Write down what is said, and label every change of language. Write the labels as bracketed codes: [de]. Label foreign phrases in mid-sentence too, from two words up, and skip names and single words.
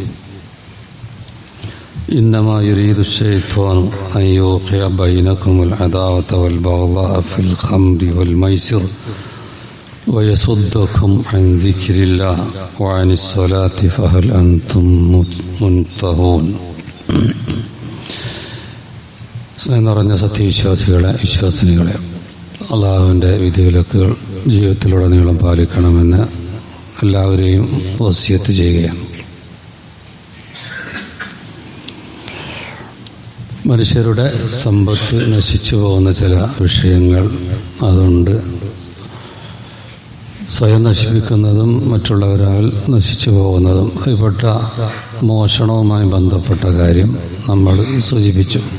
[ar] إنما يريد الشيطان أن يوقع بينكم العداوة والبغضاء في الخمر والميسر ويصدكم عن ذكر الله وعن الصلاة فهل أنتم منتهون. [ml] സ്നേഹം നിറഞ്ഞ സത്യവിശ്വാസികളെ, വിശ്വാസിനികളെ, അള്ളാഹുവിൻ്റെ വിധിവിലക്കുകൾ ജീവിതത്തിലുടനീളം പാലിക്കണമെന്ന് എല്ലാവരെയും വസിയത്ത് ചെയ്യുകയാണ്. മനുഷ്യരുടെ സമ്പത്ത് നശിച്ചു പോകുന്ന ചില വിഷയങ്ങൾ അതുകൊണ്ട് സ്വയം നശിപ്പിക്കുന്നതും മറ്റുള്ളവരാൽ നശിച്ചു പോകുന്നതും അതിൽപ്പെട്ട മോഷണവുമായി ബന്ധപ്പെട്ട കാര്യം നമ്മൾ സൂചിപ്പിച്ചു.